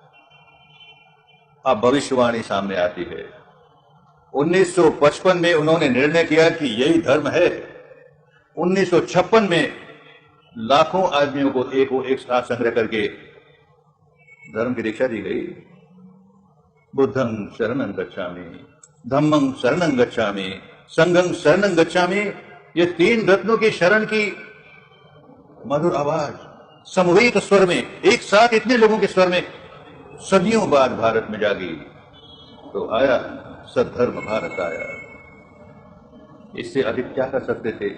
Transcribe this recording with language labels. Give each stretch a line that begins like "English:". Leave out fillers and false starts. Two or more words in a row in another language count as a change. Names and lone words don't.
Hindi: अब भविष्यवाणी सामने आती है। 1955 में उन्होंने निर्णय किया कि यही धर्म है। 1956 में लाखों आदमियों को एक साथ संग्रह करके धर्म की दीक्षा दी गई।
Pali: बुद्धं शरणं गच्छामि, धम्मं शरणं गच्छामि, संघं शरणं गच्छामि।
Hindi: ये 3 रत्नों की शरण की मधुर आवाज समवेत स्वर में, एक साथ इतने लोगों के स्वर में सदियों बाद भारत में जागी। तो आया सद्धर्म, भारत आया। इससे अधिक क्या कर सकते थे?